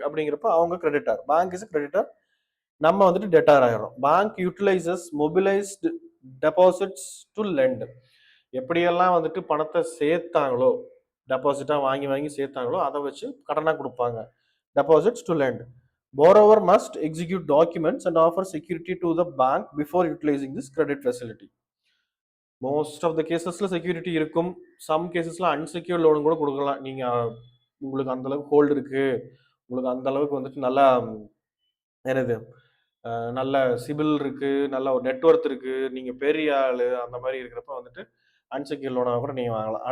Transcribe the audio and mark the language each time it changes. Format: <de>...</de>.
<ta>அப்படிங்கிறப்ப அவங்க creditor,</ta> <en>bank is creditor,</en> <ta>நம்ம வந்துட்டு டெட்டார் ஆயிரும்.</ta> <en>Bank utilises mobilised deposits to lend.</en> <ta>எப்படியெல்லாம் வந்துட்டு பணத்தை சேர்த்தாங்களோ, டெபாசிட்டா வாங்கி வாங்கி சேர்த்தாங்களோ அதை வச்சு கடனா கொடுப்பாங்க,</ta> <en>Deposits to lend. borrower must execute documents and offer security to the bank before utilizing this credit facility. Most of the கேசஸ்ல</en> <ta>security இருக்கும், சம் கேசஸ்ல அன்செக்யூர் லோன் கூட கொடுக்கலாம். நீங்க உங்களுக்கு அந்த அளவுக்கு ஹோல்டு இருக்கு, உங்களுக்கு அந்த அளவுக்கு வந்துட்டு நல்லா என்னது நல்ல சிபில் இருக்கு, நல்ல ஒரு நெட்ஒர்க் இருக்கு, நீங்க பெரிய ஆளு அந்த மாதிரி இருக்கிறப்ப வந்துட்டு அன்செக்யூர் லோனாக கூட நீங்க வாங்கலாம்.</ta>